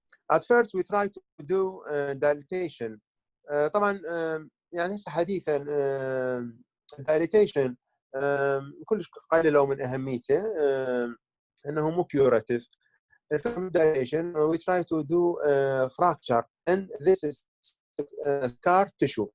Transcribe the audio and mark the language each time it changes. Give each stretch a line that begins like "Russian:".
English: At first, we try to do dilatation.
Arabic: طبعا يعني هسه حديثا dilatation كلش قللوا من اهميته انه مو كيوراتيف.
English: dilation, we try to do fracture and this is scar tissue.